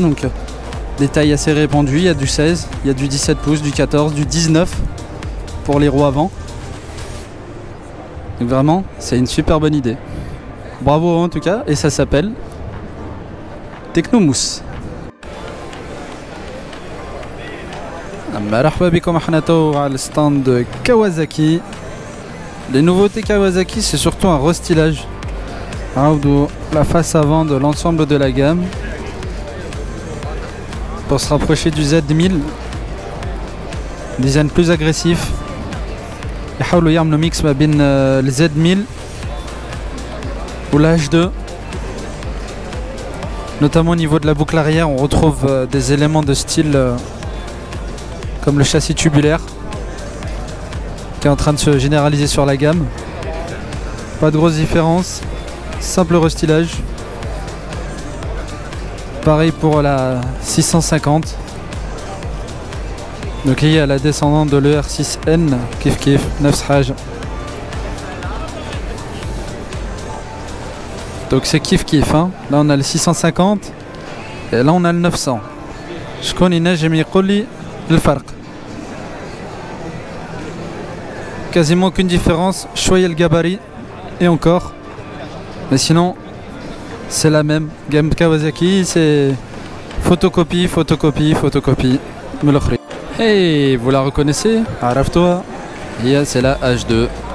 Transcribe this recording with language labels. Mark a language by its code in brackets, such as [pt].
[fr] Donc des tailles assez répandues, il y a du 16, il y a du 17 pouces, du 14, du 19 pour les roues avant. Donc vraiment, c'est une super bonne idée. Bravo en tout cas, et ça s'appelle Tecnomousse. [ar] مرحبا بكم. احنا تو على الستاند Kawasaki. [fr] Les nouveautés Kawasaki, c'est surtout un restylage. La face avant de l'ensemble de la gamme pour se rapprocher du Z1000. Design plus agressif. [ar] يحاولوا يعملوا mix ما بين [fr] le Z1000 ou la H2. Notamment au niveau de la boucle arrière, on retrouve des éléments de style comme le châssis tubulaire qui est en train de se généraliser sur la gamme. Pas de grosse différence. Simple restylage. Pareil pour la 650. Donc il y a la descendante de l'ER6N, kif kif, 9 haj. Donc c'est kif kif, hein. Là on a le 650 et là on a le 900. Je connais [ar] نجم يقول لي الفرق. [fr] Quasiment aucune différence, choyez le gabarit et encore. Mais sinon, c'est la même. Gamme Kawasaki, c'est photocopie, photocopie, photocopie. Hey, vous la reconnaissez? Araf-toi. C'est la H2.